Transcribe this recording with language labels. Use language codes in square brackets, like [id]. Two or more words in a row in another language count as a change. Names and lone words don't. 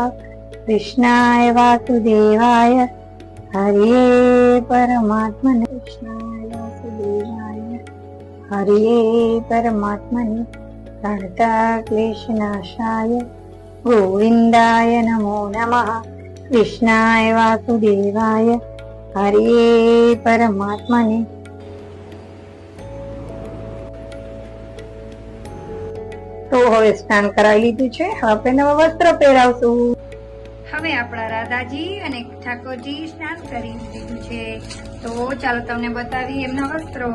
[sa] कृष्णाय वासुदेवाय हरिये परमात्मने कृष्णाय वासुदेवाय हरिये परमात्मने प्रणतक्लेशनाशाय गोविन्दाय नमो नमः। कृष्णाय वासुदेवाय हरिये परमात्मने। [gu] તો હવે સ્નાન કરાવી લીધું છે, હવે આપણે નવા વસ્ત્રો પહેરાવશું। હવે આપણા રાધાજી અને ઠાકોરજી સ્નાન કરી લીધું છે, તો ચાલો તમને બતાવી એમના વસ્ત્રો।